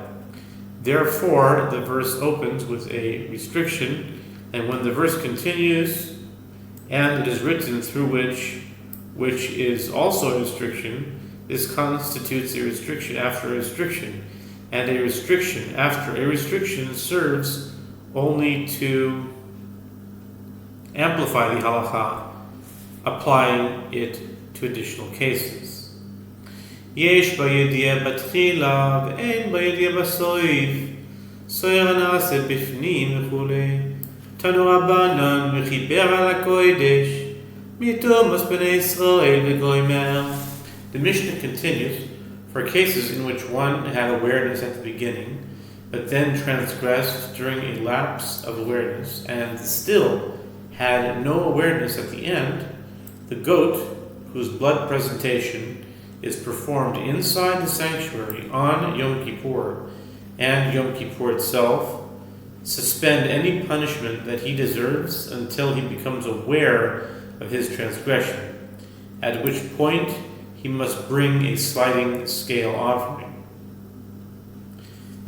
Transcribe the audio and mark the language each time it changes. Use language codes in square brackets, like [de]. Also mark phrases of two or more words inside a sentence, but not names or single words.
[en] Therefore, the verse opens with a restriction, and when the verse continues, and it is written through which is also a restriction, this constitutes a restriction after a restriction, and a restriction after a restriction serves only to amplify the halacha, applying it to additional cases. [he] יש בידיעה בתחילה ואין בידיעה בסוף שעיר הנעשה בפנים וכולי [arc] תנו רבנן [he] וכיפר על הקודש מטומאת בני ישראל וגומר. [en] The Mishnah continues, for cases in which one had awareness at the beginning, but then transgressed during a lapse of awareness, and still had no awareness at the end, the goat, whose blood presentation is performed inside the sanctuary on Yom Kippur and Yom Kippur itself, suspend any punishment that he deserves until he becomes aware of his transgression, at which point he must bring a sliding scale offering.